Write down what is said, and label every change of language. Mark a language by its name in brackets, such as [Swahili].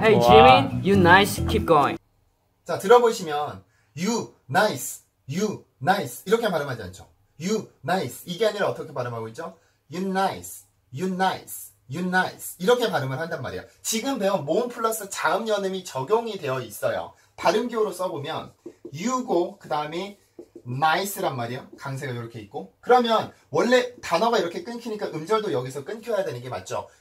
[English] Hey Jimin, you nice, keep going. [Korean] 자 들어보시면 [English] You nice, you nice [Korean] 이렇게 발음하지 않죠? [English] You nice [Korean] 이게 아니라 어떻게 발음하고 있죠? [English] You nice, you nice, you nice [Korean] 이렇게 발음을 한단 말이에요. 지금 배운 모음 플러스 자음 연음이 적용이 되어 있어요. 발음기호로 써보면 you고 그 다음에 nice란 말이에요. 강세가 이렇게 있고 그러면 원래 단어가 이렇게 끊기니까 음절도 여기서 끊겨야 되는 게 맞죠?